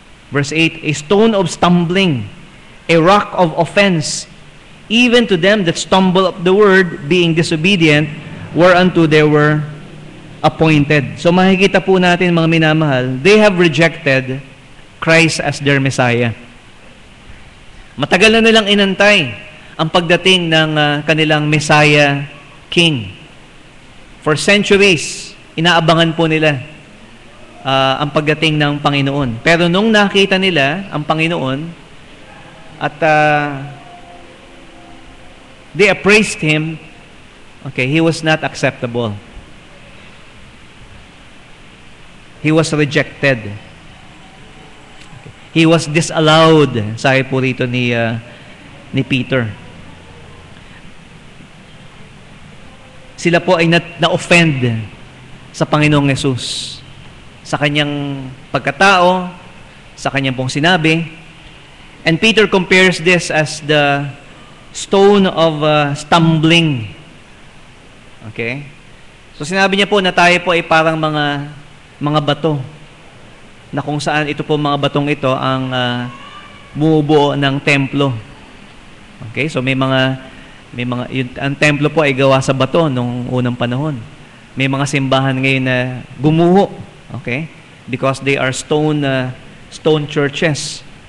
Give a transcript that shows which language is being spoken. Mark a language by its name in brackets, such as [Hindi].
[English] Verse 8, A stone of stumbling, a rock of offense, even to them that stumble up the word, being disobedient, whereunto they were appointed. [Filipino] So makikita po natin, mga minamahal, [English] they have rejected Christ as their Messiah. [Filipino] Matagal na nilang inantay ang pagdating ng kanilang Messiah King. [English] For centuries, [Filipino] inaabangan po nila ang pagdating ng Panginoon. Pero nung nakita nila ang Panginoon at [English] they appraised Him, [Filipino] okay, [English] He was not acceptable. He was rejected. He was disallowed, sabi po rito ni Peter. [Filipino] Sila po ay na-offend sa Panginoong Yesus, sa Kanyang pagkatao, sa Kanyang pong sinabi. [English] And Peter compares this as the stone of stumbling. Okay? [Filipino] So sinabi niya po na tayo po ay parang mga bato, na kung saan ito po mga batong ito ang bumubuo ng templo. Okay? So may mga ang templo po ay gawa sa bato nung unang panahon. May mga simbahan ngayon na gumuho, okay? [English] Because they are stone churches.